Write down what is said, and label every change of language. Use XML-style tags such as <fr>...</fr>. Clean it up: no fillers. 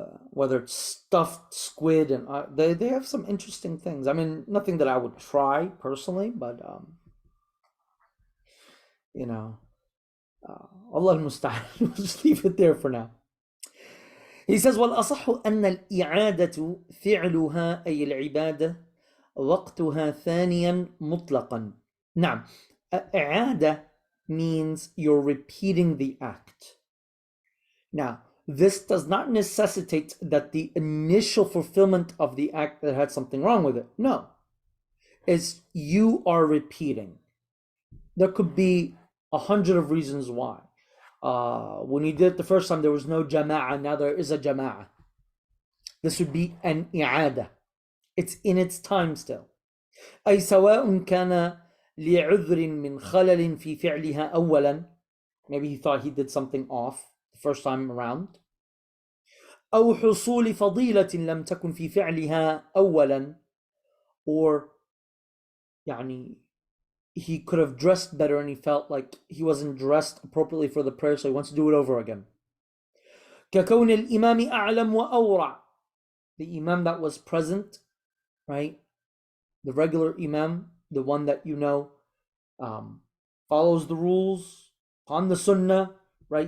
<en>Whether it's stuffed squid and they have some interesting things. I mean, nothing that I would try personally, but Allah al-musta'an. We'll just leave it there for now. He says,</en> <ar>والأصح أن الإعادة فعلها أي العبادة وقتها ثانيا مطلقا. نعم.</ar> <en>إعادة means you're repeating the act. Now, this does not necessitate that the initial fulfillment of the act that had something wrong with it. No. It's you are repeating. There could be 100 of reasons why. When you did it the first time, there was no jama'ah. Now there is a jama'ah. This would be an i'ada. It's in its time still.</en> <ar>أي سواء كان لعذر من خلل في فعلها أولا.</ar> <en>Maybe he thought he did something off the first time around.</en> <ar>أو حصول فضيلة لم تكن في فعلها أولا.</ar> <en>Or he could have dressed better and he felt like he wasn't dressed appropriately for the prayer, so he wants to do it over again.</en> <ar>ككون الإمام أعلم وأورع.</ar> <en>The imam that was present, right? The regular imam, the one that follows the rules on the sunnah, right?</en>